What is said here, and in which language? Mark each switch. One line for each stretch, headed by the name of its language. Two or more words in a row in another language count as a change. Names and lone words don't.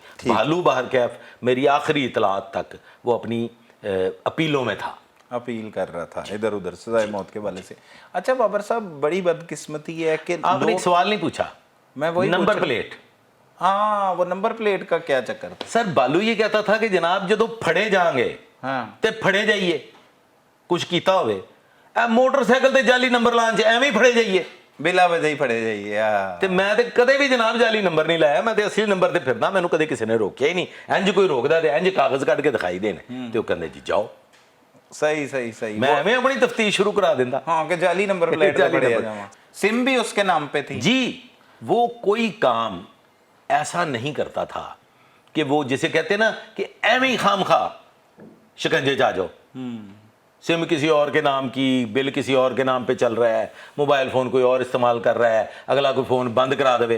Urdu: بھالو بہرکیف میری آخری اطلاعات تک وہ اپنی اپیلوں میں تھا، اپیل کر رہا تھا ادھر ادھر سزائے موت کے والے سے۔ اچھا بابر صاحب، بڑی بدقسمتی ہے کہ آپ نے ایک سوال نہیں پوچھا، میں وہی نمبر پلیٹ، ہاں وہ نمبر پلیٹ کا کیا چکر تھا؟
Punjabi: سر بالو
Urdu: یہ کہتا تھا کہ
Punjabi: جناب جدو پھڑے جائیں گے تے پھڑے جائیے، کچھ کیتا ہوئے، موٹر سائیکل تے جعلی نمبر لان چ ایویں پھڑے جائیے، ਬਿਲਾ ਵਜ੍ਹਾ ਹੀ ਫੜੇ ਜਾਈਏ ਆ। ਤੇ ਮੈਂ ਤੇ ਕਦੇ ਵੀ ਜਨਾਬ ਜਾਲੀ ਨੰਬਰ ਨਹੀਂ ਲਾਇਆ, ਮੈਂ ਤੇ ਅਸਲੀ ਨੰਬਰ ਤੇ ਫਿਰਦਾ, ਮੈਨੂੰ ਕਦੇ ਕਿਸੇ ਨੇ ਰੋਕਿਆ ਹੀ ਨਹੀਂ। ਇੰਜ ਕੋਈ ਰੋਕਦਾ ਤੇ ਇੰਜ ਕਾਗਜ਼ ਕੱਢ ਕੇ ਦਿਖਾਈ ਦੇਣ ਤੇ ਉਹ ਕਹਿੰਦੇ ਜੀ ਜਾਓ।
Urdu: صحیح صحیح صحیح.
Punjabi: मैं ਐਵੇਂ ਆਪਣੀ ਤਫਤੀਸ਼ ਸ਼ੁਰੂ ਕਰਾ ਦਿੰਦਾ। ਹਾਂ ਕਿ ਜਾਲੀ ਨੰਬਰ ਪਲੇਟ ਪੇ ਪੜੇ ਆ ਜਾਵਾ।
Urdu: سم بھی اس کے نام پے تھی जी। وہ کوئی کام ایسا نہیں کرتا تھا کہ وہ جسے کہتے ہیں نا کہ ایوں ہی خام خا شکنجے جا جاؤ. سم کسی اور کے نام کی، بل کسی اور کے نام پے چل رہا ہے، موبائل فون کوئی اور استعمال کر رہا ہے، اگلا کوئی فون بند کرا دے.